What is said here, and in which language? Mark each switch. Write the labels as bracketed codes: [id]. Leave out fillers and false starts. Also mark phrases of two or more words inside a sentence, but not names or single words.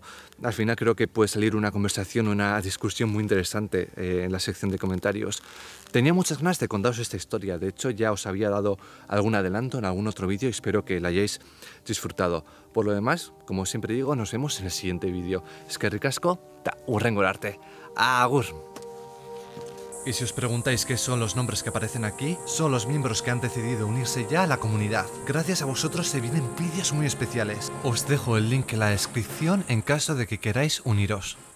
[es] Al final creo que puede salir una conversación, una discusión muy interesante en la sección de comentarios. Tenía muchas ganas de contaros esta historia, de hecho ya os había dado algún adelanto en algún otro vídeo y espero que la hayáis disfrutado. Por lo demás, como siempre digo, nos vemos en el siguiente vídeo. [eu] Eskerrik asko, eta hurrengo arte. Agur. [es] Y si os preguntáis qué son los nombres que aparecen aquí, son los miembros que han decidido unirse ya a la comunidad. Gracias a vosotros se vienen vídeos muy especiales. Os dejo el link en la descripción en caso de que queráis uniros.